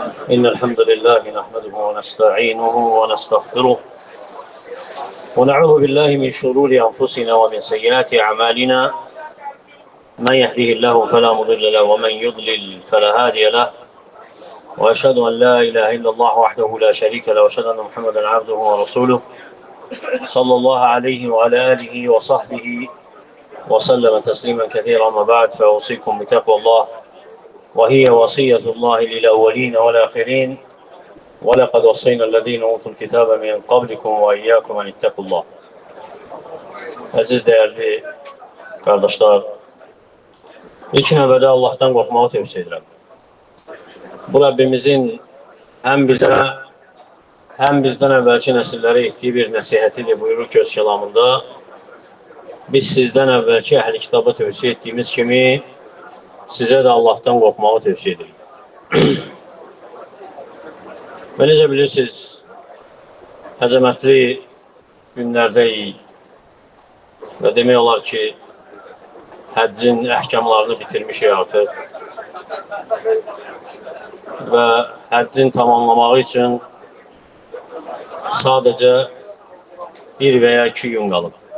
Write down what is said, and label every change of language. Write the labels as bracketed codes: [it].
[ar] إن الحمد لله نحمده ونستعينه ونستغفره ونعوذ بالله من شرور أنفسنا ومن سيئات أعمالنا من يهده الله فلا مضل له ومن يضلل فلا هادي له وأشهد أن لا إله إلا الله وحده لا شريك له وأشهد أن محمدا عبده ورسوله صلى الله عليه وعلى آله وصحبه وسلم تسليما كثيرا. أما بعد فأوصيكم بتقوى الله وهي وصية الله للأولين والآخرين ولقد وصينا الذين أوتوا الكتاب من قبلكم وإياكم أن اتقوا الله. [az] Əziz [tr] değerli kardeşler, [az] ilk növbədə Allah'tan qorxmağı tövsiyə edirəm. [tr] Bu Rabbimizin hem bizden evvelki nesillere ettiği bir nəsihətidir. [az] Buyurur ki öz [tr] kelamında, biz sizden evvelki [az] əhl-i kitaba tövsiyə ettiğimiz kimi sizə də Allah'tan qorxmağı tövsiyə edirik. Və necə bilirsiniz, əzəmətli günlərdəyik və demək olar ki, həccin əhkamlarını bitirmişik artıq və həccin tamamlamağı üçün sadəcə 1 və ya 2 gün qalıb.